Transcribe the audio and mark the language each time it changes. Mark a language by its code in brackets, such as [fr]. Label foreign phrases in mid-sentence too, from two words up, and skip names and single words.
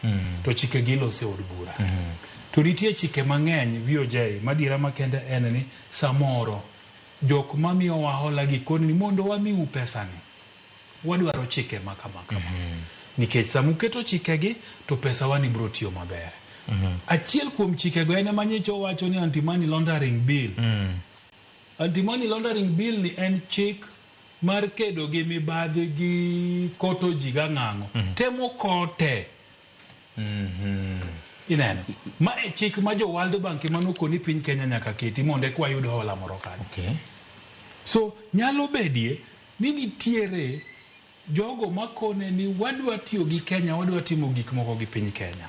[luo] To chike gi ilose od bura. To nitie chike mang'eny VOJ madira makende en ni samoro jok mamiyo wahola gi koni ni mondo wamiu pesani. Wadwaro chike makama. Nikech samuketo chike gi to pesa wani bro tiyo maber. Achiel kuom chike go ene manyicho wacho ni [en] anti-money laundering bill. Anti-money laundering bill [luo] ni en chik mar kedo gi mibadhi gi koto ji gang'ang'o. Temo kote. Ineno. Ma e chik ma jo World Bank manoko ni piny Kenya nyaka keti monde kwa yud hola moro kanyo. So nyalo bedie ni nitiere jogo makone ni wadwa tiyo gi Kenya, wadwa timo gik moko gi piny Kenya.